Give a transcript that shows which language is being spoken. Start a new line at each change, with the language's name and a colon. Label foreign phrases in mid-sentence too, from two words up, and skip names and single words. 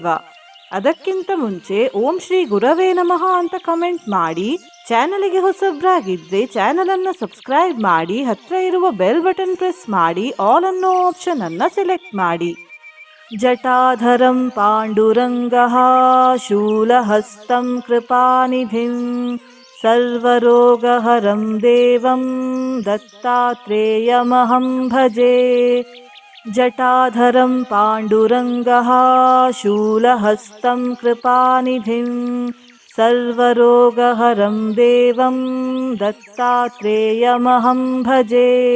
Kannada: ಅದಕ್ಕಿಂತ ಮುಂಚೆ
Sanskrit: ಓಂ ಶ್ರೀ ಗುರವೇ ನಮಃ
Kannada: ಅಂತ ಕಮೆಂಟ್ ಮಾಡಿ, ಚಾನಲ್ಗೆ ಹೊಸಬ್ರಾಗಿದ್ರೆ ಚಾನಲ್ ಅನ್ನು ಸಬ್ಸ್ಕ್ರೈಬ್ ಮಾಡಿ, ಹತ್ರ ಇರುವ
English: bell button press
Kannada: ಮಾಡಿ, ಆಲ್ ಅನ್ನೋ ಆಪ್ಷನ್ ಅನ್ನ ಸೆಲೆಕ್ಟ್ ಮಾಡಿ.
Sanskrit: ಜಟಾಧರಂ ಪಾಂಡುರಂಗಃ ಶೂಲಹಸ್ತಂ ಕೃಪಾನಿಧಿಂ ಸರ್ವರೋಗಹರಂ ದೇವಂ ದತ್ತಾತ್ರೇಯಮಹಂ ಭಜೆ. ಜಟಾಧರಂ ಪಾಂಡುರಂಗಃ ಶೂಲಹಸ್ತಂ ಕೃಪಾನಿಧಿಂ ಸರ್ವರೋಗಹರಂ ದೇವಂ ದತ್ತಾತ್ರೇಯಮಹಂ ಭಜೆ.